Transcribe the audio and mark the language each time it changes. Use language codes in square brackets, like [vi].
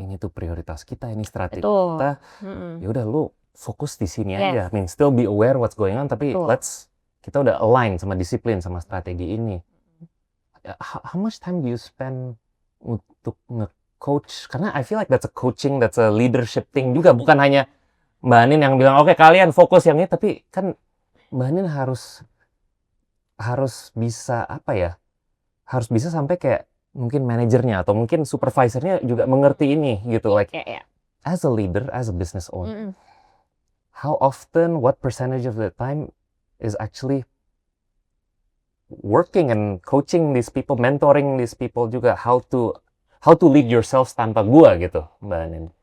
[id] Ini tuh prioritas kita, ini strategi kita. Ya udah lu fokus di sini aja. [en] I mean, still be aware what's going on, [id] tapi kita udah align sama disiplin sama strategi ini. [en] How much time do you spend [id] untuk nge-coach? [en] Karena I feel like that's a coaching, that's a leadership thing juga. [id] Bukan hanya Mbak Anin yang bilang, oke kalian fokus yang ini, tapi kan Mbak Anin harus bisa apa ya? Harus bisa sampai kayak mungkin manajernya atau mungkin supervisornya juga mengerti ini gitu. [en] Like as a leader, as a business owner, how often, what percentage of the time is actually working and coaching these people, mentoring these people juga, how to lead yourself [id] tanpa gua gitu, [en] Mbak Anin?